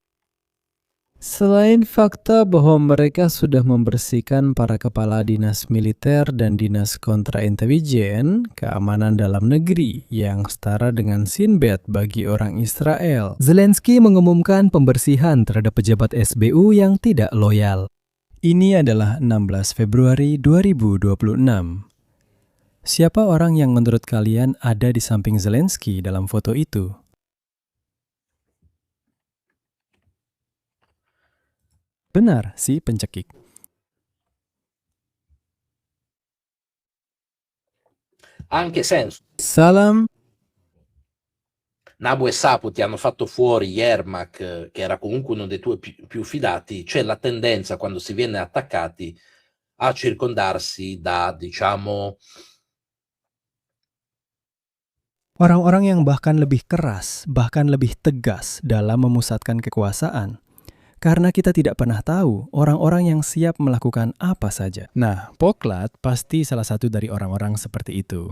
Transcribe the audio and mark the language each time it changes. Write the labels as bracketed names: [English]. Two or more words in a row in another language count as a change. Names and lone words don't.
[Indonesian] Selain fakta bahwa mereka sudah membersihkan para kepala dinas militer dan dinas kontraintelijen, keamanan dalam negeri yang setara dengan Sinbad bagi orang Israel, Zelensky mengumumkan pembersihan terhadap pejabat SBU yang tidak loyal. Ini adalah 16 Februari 2026. Siapa orang yang menurut kalian ada di samping Zelensky dalam foto itu? Benar, si pencekik. [Italian] Anche senso. Salam. Nabu e Sapu ti hanno fatto fuori Yermak, che era comunque uno dei tuoi più fidati, c'è la tendenza quando si viene attaccati a circondarsi da, diciamo, [Indonesian] Orang-orang yang bahkan lebih keras, bahkan lebih tegas dalam memusatkan kekuasaan. Karena kita tidak pernah tahu orang-orang yang siap melakukan apa saja. Nah, Poklat pasti salah satu dari orang-orang seperti itu.